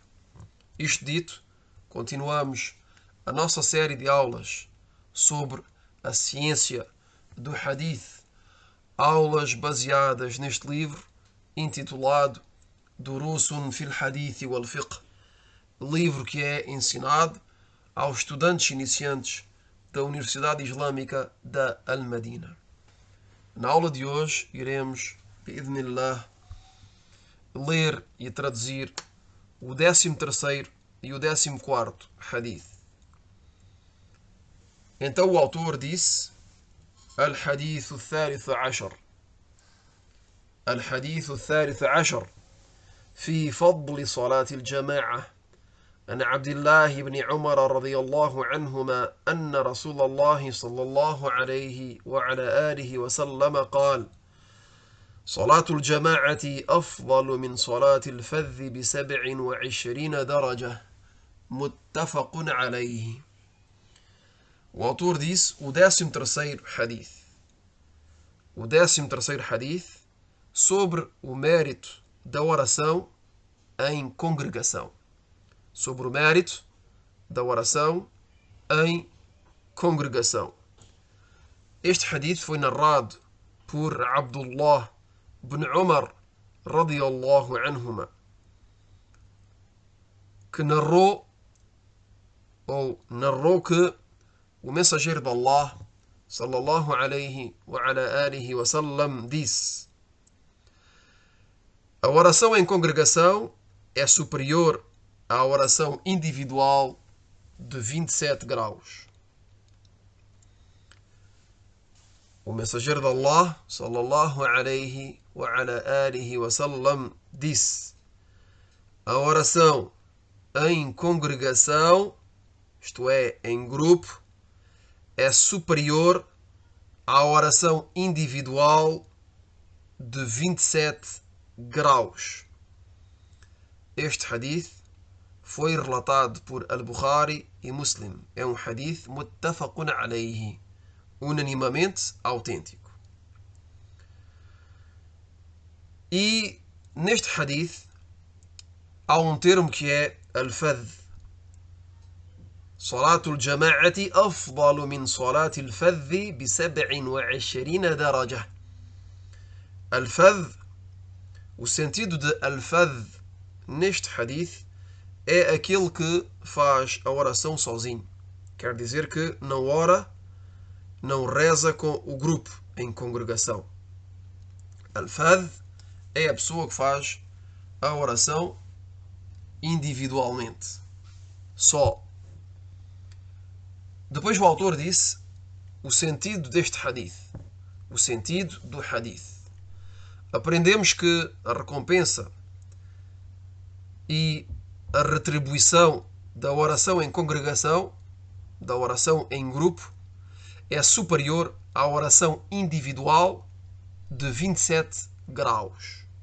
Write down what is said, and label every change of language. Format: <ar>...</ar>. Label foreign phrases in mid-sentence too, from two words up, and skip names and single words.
<pt>Isto dito, continuamos a nossa série de aulas sobre a ciência do Hadith, aulas baseadas neste livro intitulado Durusun fil Hadith wal Fiqh, livro que é ensinado aos estudantes iniciantes da Universidade Islâmica da Al-Madina. Na aula de hoje iremos, bi'idhnillah, ler e traduzir o 13º e o 14º Hadith. Então o autor disse:</pt> <ar>الحديث الثالث عشر الحديث الثالث عشر في فضل صلاة الجماعة عن عبد الله بن عمر رضي الله عنهما أن رسول الله صلى الله عليه وعلى آله وسلم قال: صلاة الجماعة أفضل من صلاة الفذ ب27 درجة متفق عليه.</ar> <pt>O autor disse o 13º hadith. O 13º hadith sobre o mérito da oração em congregação. Sobre o mérito da oração em congregação. Este hadith foi narrado por Abdullah ibn Umar</pt> <ar>رضي الله عنهما,</ar> <pt>que narrou que o mensageiro de Allah</pt> <ar>صلى الله عليه وعلى آله وسلم</ar> <pt>disse: a oração em congregação é superior à oração individual de 27 graus. O mensageiro de Allah</pt> <ar>صلى الله عليه وعلى آله وسلم</ar> <pt>disse: a oração em congregação, isto é, em grupo, é superior à oração individual de 27 graus. Este hadith foi relatado por Al-Bukhari e Muslim. É um hadith</pt> <ar>متفق عليه,</ar> <pt>unanimamente autêntico. E neste hadith há um termo que é al-fadh.</pt> <ar>صلاة الجماعة أفضل من صلاة الفذ ب27 درجة.</ar> <pt>Al-fadh, o sentido de al-fadh neste hadith é aquele que faz a oração sozinho. Quer dizer que não ora, não reza com o grupo em congregação. Al-fadh é a pessoa que faz a oração individualmente, só. Depois o autor disse o sentido deste hadith. O sentido do hadith. Aprendemos que a recompensa e a retribuição da oração em congregação, da oração em grupo, é superior à oração individual de 27 graus.</pt>